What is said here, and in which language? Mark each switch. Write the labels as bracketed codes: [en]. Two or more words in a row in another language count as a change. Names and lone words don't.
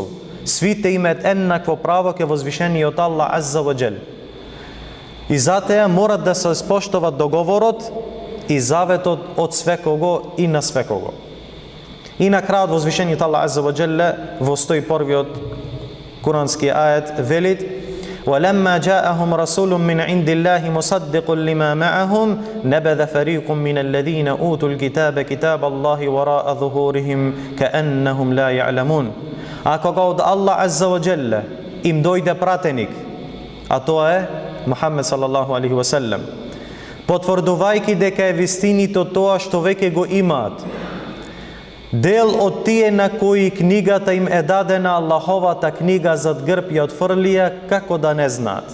[mk] Свите имаат еднакво право ке возвишениот [ar] الله عز وجل. [mk] И затоа морат да се споштуват договорот и заветот од свекого и на свекого. И на крајот возвишениот [ar] الله عز وجل [mk] во 101-виот курански ајет велит: [ar] وَلَمَّا جَاءَهُمْ رَسُولٌ مِّنْ عِنْدِ اللَّهِ مُصَدِّقٌ لِمَا مَعَهُمْ نَبَذَ فَرِيقٌ مِّنَ الَّذِينَ أُوتُوا الْكِتَابَ كِتَابَ اللَّهِ وَرَاءَ ظُهُورِهِمْ كَأَنَّهُمْ لَا يَعْلَمُونَ. [mk] А кога од [ar] الله عز وجل [mk] им дојде пратеник, а тоа е Мухамед [ar] صلى الله عليه وسلم, [mk] потврдувајќи дека е вистинито тоа што веќе го имаат. Дел од тие на кои книгата им е дадена, Аллаховата книга зад грб ја отфрлија, како да не знаат.